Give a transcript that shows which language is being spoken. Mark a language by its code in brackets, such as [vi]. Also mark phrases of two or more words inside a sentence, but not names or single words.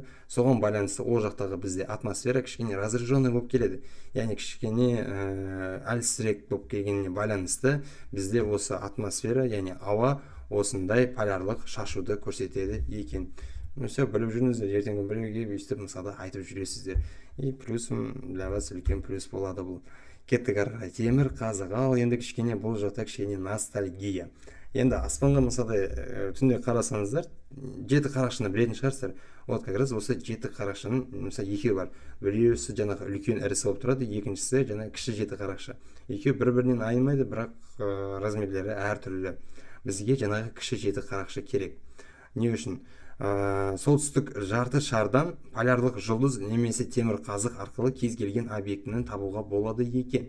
[kk] Соған байланысты ол жақтағы бізде атмосфера кішкене разряженный болып келеді. Яғни кішкене әлсірек болып келгеніне байланысты бізде осы атмосфера, яғни ауа осындай полярлық шашуды көрсетеді екен. Все біліп жүріңіздер, ертеңгі біреуге өйстіп мысалда айтып жүресіздер. И плюсым для вас үлкен плюс болады бұл. Кеттік ары қарай. Темір қазық. Ал енді кішкене бұл жақта кішкене ностальгия. Енді аспанға мысалда түнде қарасаңыздар, жеті қарақшыны білетін шығарсыздар. [ru] Вот как раз [kk] осы жеті қарақшының мысалы екеуі бар. Біреусі жаңағы үлкен ірісі болып тұрады, екіншісі жаңағы кіші жеті қарақшы. Екеуі бір-бірінен айнымайды, бірақ размерлері әртүрлі. Бізге жаңағы кіші жеті қарақшы керек. Не үшін? Солтүстік жарты шардан полярлық жұлдыз немесе темір қазық арқылы кез келген объектінің табуға болады екен.